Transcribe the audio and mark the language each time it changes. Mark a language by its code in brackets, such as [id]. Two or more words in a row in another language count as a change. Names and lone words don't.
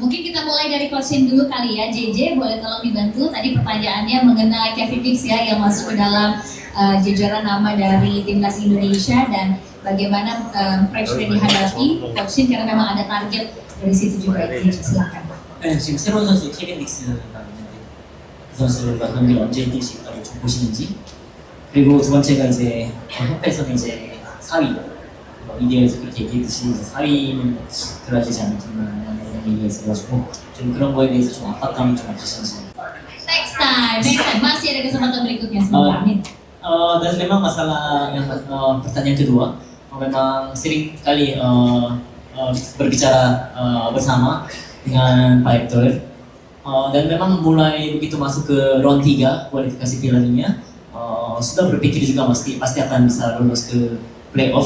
[id] Mungkin kita mulai dari coaching dulu kali ya. JJ boleh tolong dibantu. Tadi pertanyaannya mengenai Kevin Giggs ya, yang masuk ke dalam jajaran nama dari timnas Indonesia, dan bagaimana pressure yang dihadapi coaching karena memang ada target dari situ juga. Silakan. [ko] 지금 새로운 선수 케빈 닉스가 있는데 그 선수가 경기를 언제 뛸 수 있다고 좀 보시는지, 그리고 두 번째가 이제 협회에서는 이제 4위, 미디어에서 그렇게 얘기했듯이 이제 4위는 들어야 되지 않겠나라는 얘기가 있어가지고 좀 그런 거에 대해서 좀 압박감이 좀 없으신지. [en] Next time. [id] Masih ada kesempatan berikutnya. Semoga. Amin. Dan memang masalah yang pertanyaan kedua, memang sering kali berbicara bersama dengan Pak Hector, dan memang mulai begitu masuk ke round 3 kualifikasi Piala Dunia, sudah berpikir juga pasti akan bisa lolos ke playoff.